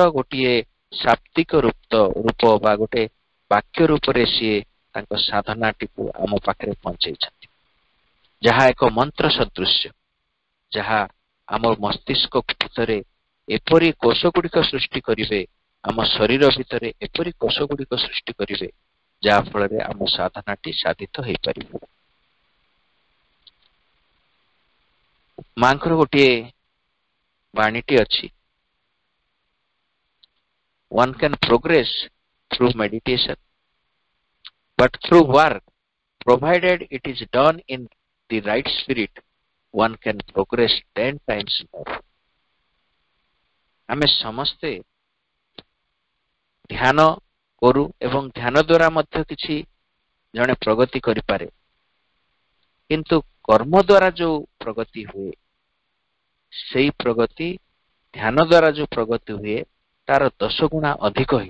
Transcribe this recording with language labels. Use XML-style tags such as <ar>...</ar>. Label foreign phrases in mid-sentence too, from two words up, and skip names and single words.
<or>ଗୋଟିଏ ଶାବ୍ଦିକ ରୂପ ବା ଗୋଟେ ବାକ୍ୟ ରୂପରେ ସିଏ ତାଙ୍କ ସାଧନାଟିକୁ ଆମ ପାଖରେ ପହଞ୍ଚେଇଛନ୍ତି, ଯାହା ଏକ ମନ୍ତ୍ର ସଦୃଶ୍ୟ, ଯାହା ଆମ ମସ୍ତିଷ୍କ ଭିତରେ ଏପରି କୋଷ ଗୁଡ଼ିକ ସୃଷ୍ଟି କରିବେ, ଆମ ଶରୀର ଭିତରେ ଏପରି କୋଷ ଗୁଡ଼ିକ ସୃଷ୍ଟି କରିବେ, ଯାହା ଫଳରେ ଆମ ସାଧନାଟି ସାଧିତ ହେଇପାରିବ। ମାଙ୍କର ଗୋଟିଏ ବାଣୀଟି ଅଛି,</or> <en>one can progress through meditation, but through work, provided it is done in the right spirit, one can progress 10 times more.</en> <or>ଆମେ ସମସ୍ତେ ଧ୍ୟାନ କରୁ ଏବଂ ଧ୍ୟାନ ଦ୍ୱାରା ମଧ୍ୟ କିଛି ଜଣେ ପ୍ରଗତି କରିପାରେ, କିନ୍ତୁ କର୍ମ ଦ୍ୱାରା ଯୋଉ ପ୍ରଗତି ହୁଏ, ସେଇ ପ୍ରଗତି ଧ୍ୟାନ ଦ୍ୱାରା ଯୋଉ ପ୍ରଗତି ହୁଏ ତାର 10 ଗୁଣା ଅଧିକ ହୁଏ।</or>